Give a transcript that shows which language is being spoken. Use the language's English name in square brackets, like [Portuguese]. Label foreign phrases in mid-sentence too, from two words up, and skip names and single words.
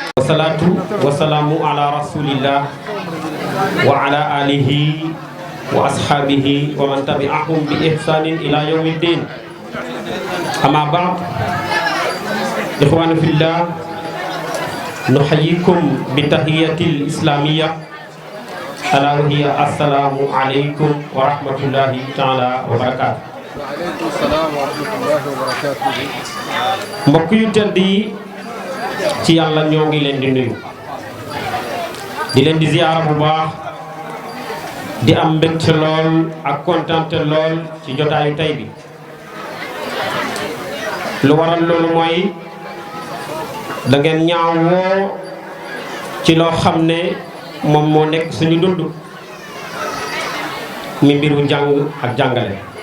[Arabic] والصلاة والسلام على رسول الله وعلى آله وأصحابه ومن تبعهم بإحسان إلى يوم الدين. أما بعد، إخواننا في الله، نحييكم بتحية الإسلامية ألا وهي السلام عليكم ورحمة الله تعالى وبركاته. وعليكم السلام ورحمة الله وبركاته. [Wolof] mbokk yu tedd yi ci yàlla ñoo ngi leen di nuyu, di leen di ziyaara bu baax, di am mbégte lool ak kontante lool ci jotaayu tey bi. lu waral loolu mooy da ngeen ñaawoo ci loo xam ne moom moo nekk suñu dund mi mbiru jàng ak jàngale.